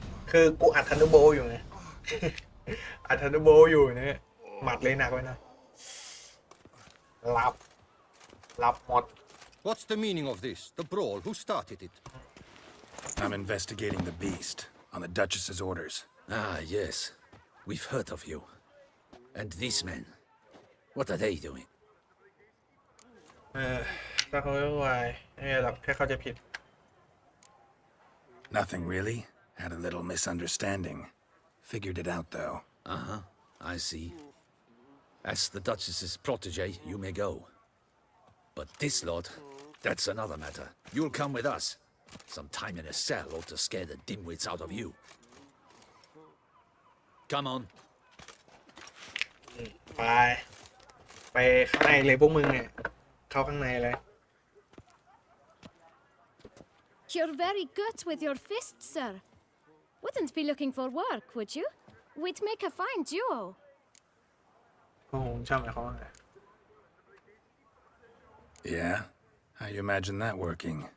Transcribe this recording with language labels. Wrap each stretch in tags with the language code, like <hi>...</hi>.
<th>คือกูอัดทันเดอร์โบอยู่ไง อัดทันเดอร์โบอยู่เนี่ยหมัดเลยหนักไว้นะรับหมด</th> <en>What's the meaning of this? The brawl? Who started it? I'm investigating the beast on the Duchess's orders. Ah, yes. We've heard of you. And these men, what are they doing?</en> <th>ถ้าเขาไม่ไหวไม่เป็นไรหรอกแค่เขาจะผิด</th> <en>Nothing really. Had a little misunderstanding. Figured it out though. Uh-huh. I see. As the Duchess's protege, you may go. But this lot, that's another matter. You'll come with us. Some time in a cell ought to scare the dimwits out of you. Come on.</en> <th>ไปข้างในเลยพวกมึงเนี่ยเข้าข้างในเลย</th> <en>You're very good with your fists, sir. Wouldn't be looking for work, would you? We'd make a fine duo.</en> <th>โอ้โหชอบไหมเขาว่าไง</th> <en>Yeah? How you imagine that working?</en>